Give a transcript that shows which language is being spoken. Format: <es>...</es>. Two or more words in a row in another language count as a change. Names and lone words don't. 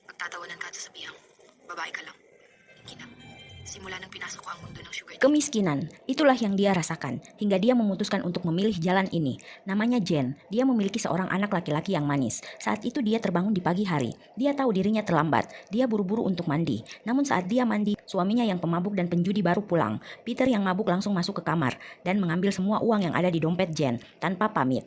<tl>Tatawanan ka sa biyang. Babae ka lang. Kinap. Simula nang pinasok ko ang mundo ng sugar daddy.</tl> <id>Kemiskinan, itulah yang dia rasakan hingga dia memutuskan untuk memilih jalan ini. Namanya Jen, dia memiliki seorang anak laki-laki yang manis. Saat itu dia terbangun di pagi hari. Dia tahu dirinya terlambat, dia buru-buru untuk mandi. Namun saat dia mandi, suaminya yang pemabuk dan penjudi baru pulang. Peter yang mabuk langsung masuk ke kamar dan mengambil semua uang yang ada di dompet Jen tanpa pamit.</id>